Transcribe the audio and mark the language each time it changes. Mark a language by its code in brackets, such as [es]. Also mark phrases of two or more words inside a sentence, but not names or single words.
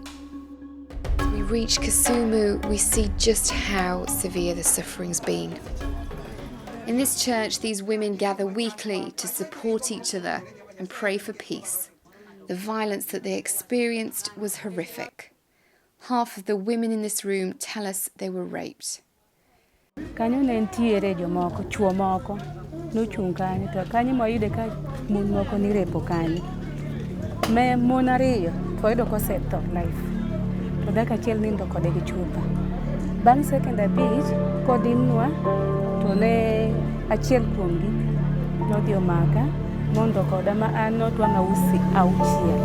[en] As we reach Kisumu, we see just how severe the suffering's been. In this church, these women gather weekly to support each other and pray for peace. The violence that they experienced was horrific. Half of the women in this room tell us they were raped. [luo] Kanyo ne ntiere jomoko, chuo moko, nochung' kanyo, to kanyo moyude ka mon moko ni repo kanyo. Me mon ariyo, toyudo kosetho life. To dhako achiel nindo kode gi chupa. Bang' second abich, kodimnwa, to ne achiel kuomgi nodhi omaka, mondo koda ma an notwang'a usi auchiel.